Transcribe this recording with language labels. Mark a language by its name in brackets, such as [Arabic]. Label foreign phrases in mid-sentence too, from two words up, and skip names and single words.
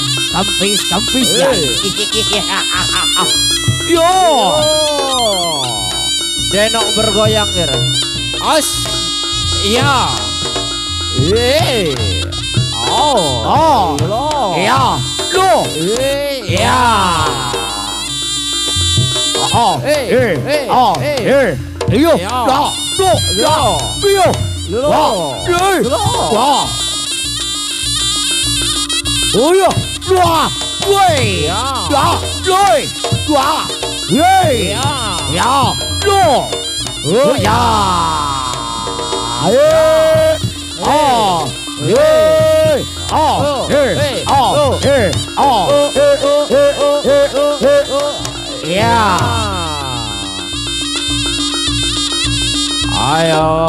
[Javanese] Kampis ya. Yo. Denok bergoyang ger. Os. Iya. Oh. Lo. Ya. Lo. Ya. Oh. Yo. Lo. Yo. Oh ya, dua, woi, ya, loi, dua, woi, ya, lo, oh ya, Ayo. Oh. Hey. Oh. Hey. Oh. Hey. Oh. Ya. Ayo.